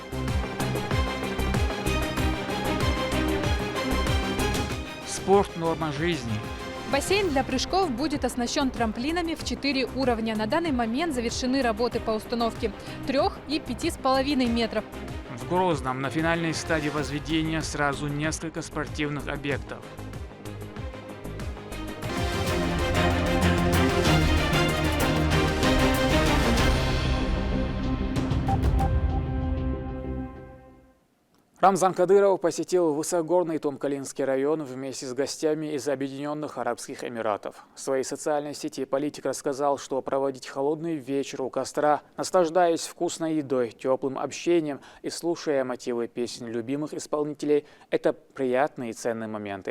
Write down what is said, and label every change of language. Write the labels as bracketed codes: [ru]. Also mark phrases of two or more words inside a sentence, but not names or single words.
[ru] Спорт – норма жизни. Бассейн для прыжков будет оснащен трамплинами в 4 уровня. На данный момент завершены работы по установке 3 и 5,5 метров. В Грозном на финальной стадии возведения сразу несколько спортивных объектов. Рамзан Кадыров посетил высокогорный Тумкалинский район вместе с гостями из Объединенных Арабских Эмиратов. В своей социальной сети политик рассказал, что проводить холодный вечер у костра, наслаждаясь вкусной едой, теплым общением и слушая мотивы песен любимых исполнителей – это приятные и ценные моменты.